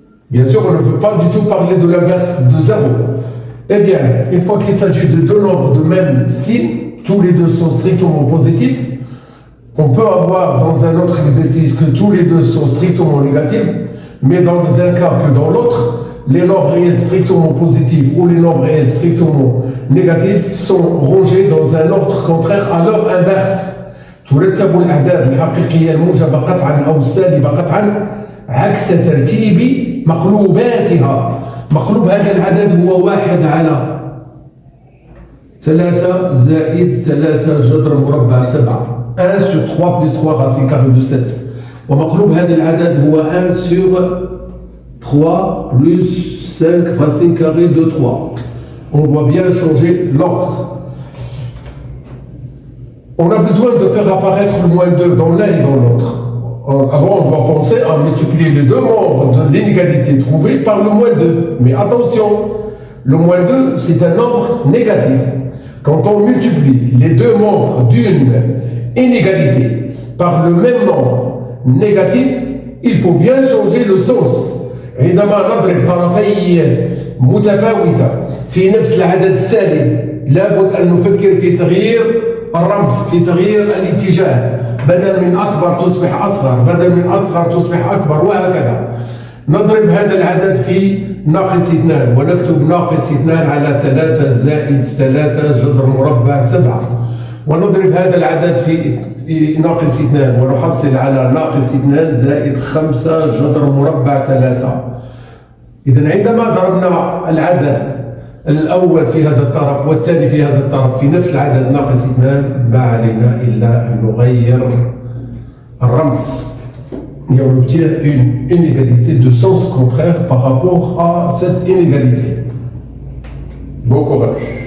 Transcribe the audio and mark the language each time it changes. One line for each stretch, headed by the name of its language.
French: Bien sûr, on ne veut pas du tout parler de l'inverse de 0. Eh bien, une fois qu'il s'agit de deux nombres de même signe, tous les deux sont strictement positifs, on peut avoir dans un autre exercice que tous les deux sont strictement négatifs, mais dans un cas que dans l'autre, les nombres réels strictement positifs ou les nombres réels strictement négatifs sont rangés dans un ordre contraire à leur inverse.
Arabic: ترتب الأعداد الحقيقية الموجبة قطعا أو السالبة قطعا عكس ترتيب مقلوباتها. مقلوب هذا العدد هو 1 على 3 زائد 3 جذر مربع 7.
French: 1 sur 3 plus 3 racine carrée de 7.
Arabic: ومقلوب هذا العدد هو
French: 1 sur 3 plus 5 racine carrée de 3. On doit bien changer l'ordre. On a besoin de faire apparaître le moins 2 dans l'un et dans l'autre. Alors on doit penser à multiplier les deux membres de l'inégalité trouvée par le moins 2. Mais attention, le moins 2, c'est un nombre négatif. Quand on multiplie les deux membres d'une inégalité par le même nombre négatif, il faut bien changer le sens.
Arabic: عندما نضرب طرفي متفاوتة في نفس العدد السالب لابد أن نفكر في تغيير الرمز، في تغيير الاتجاه. بدل من أكبر تصبح أصغر، بدل من أصغر تصبح أكبر، وهكذا. نضرب هذا العدد في ناقص 2 ونكتب ناقص 2 على 3 زائد 3 جذر مربع 7. ونضرب هذا العدد في ناقص 2 ونحصل على ناقص 2 زائد 5 جذر مربع 3. إذن عندما ضربنا العدد الأول في هذا الطرف والثاني في هذا الطرف في نفس العدد ناقص 2، ما علينا إلا أن نغير الرمز.
French: Et on obtient une inégalité de sens contraire par rapport à cette inégalité. Bon courage.